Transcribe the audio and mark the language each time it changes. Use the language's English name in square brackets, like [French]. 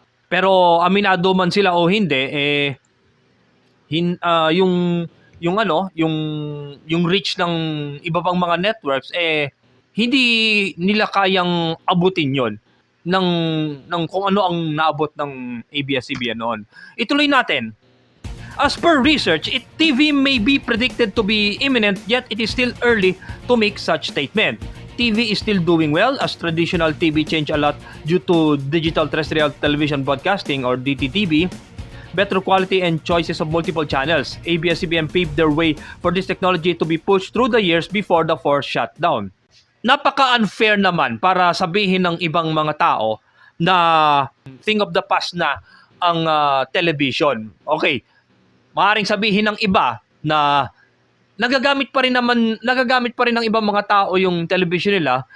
[Filipino] Pero aminado man sila o hindi, yung ano, yung reach ng iba pang mga networks, hindi nila kayang abutin yon ng kung ano ang naabot ng ABS-CBN noon. Ituloy natin. [English] As per research, TV may be predicted to be imminent, yet it is still early to make such statement. TV is still doing well as traditional TV changed a lot due to digital terrestrial television broadcasting or DTTV, better quality and choices of multiple channels. ABS-CBN paved their way for this technology to be pushed through the years before the forced shutdown. [Filipino] Napaka-unfair naman para sabihin ng ibang mga tao na [English] thing of the past [Filipino] na ang television. Okay, maaaring sabihin ng iba na nagagamit pa rin ng ibang mga tao yung television nila.